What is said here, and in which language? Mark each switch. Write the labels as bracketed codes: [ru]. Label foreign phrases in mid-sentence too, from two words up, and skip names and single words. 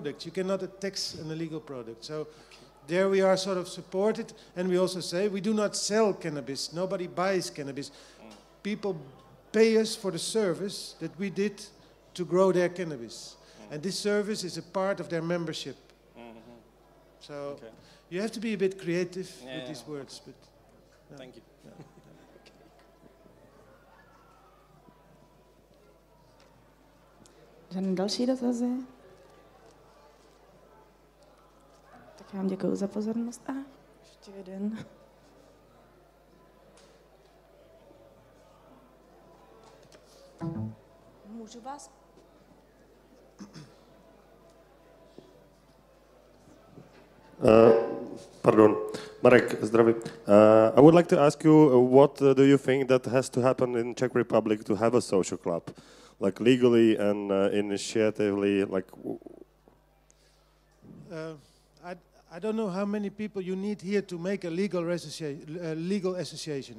[en] You cannot tax an illegal product. So there we are sort of supported, and we also say we do not sell cannabis. Nobody buys cannabis. People pay us for the service that we did to grow their cannabis. And this service is a part of their membership. So you have to be a bit creative with these words. But, thank you. [cs] Žádné další dotazy? Tak já vám děkuji za pozornost. A ještě jeden. Můžu vás? Pardon, Marek, zdraví. [en] I would like to ask you, what do you think that has to happen in Czech Republic to have a social club? Like legally and initiatively, like. I don't know how many people you need here to make a legal association.